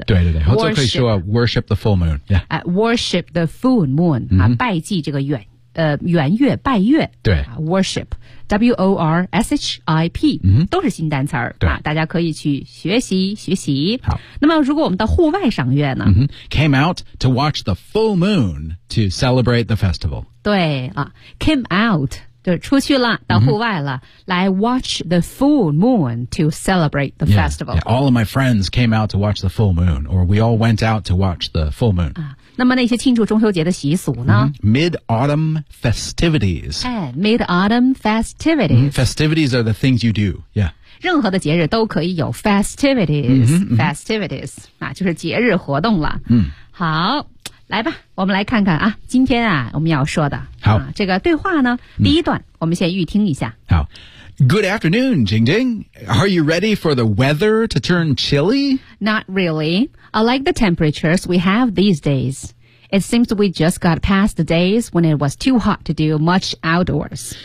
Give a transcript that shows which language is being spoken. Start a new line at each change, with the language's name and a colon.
English: Yeah.
Chinese: 对对对。
English: Worship,
Chinese: 可以说
English: worship the full moon. Yeah. 哎 ,worship the full moon,、 mm-hmm.
Chinese: 啊拜祭这个圆月拜月对、
English: 啊、worship W-O-R-S-H-I-P、嗯、
Chinese: 都是新单词儿、啊、大家可以去学习学习好那么如果我们到户外赏月呢、
English: 嗯、came out to watch the full moon to celebrate the festival
Chinese: 对、啊、came out 就出去了到户外了、嗯、来
English: watch the full moon to celebrate the festival yeah, yeah, all of my friends came out to watch the full moon or we all went out to watch the full moon、
Chinese: 啊那么那些庆祝中秋节的习俗呢、
English: mm-hmm. Mid-autumn festivities、哎、Mid-autumn festivities、 mm-hmm. Festivities are the things you do、yeah.
Chinese: 任何的节日都可以有 festivities、 mm-hmm, mm-hmm. Festivities、啊、就是节日活动了、 mm-hmm. 好来吧我们来看看啊今天啊我们要说的好、啊、这个对话呢第一段、mm-hmm. 我们先预听一下
English: 好 Good afternoon, Jing Jing Are you ready for the weather to turn chilly? Not reallyI like the temperatures we have these days. It seems we just got past the days when it was too hot to do much outdoors.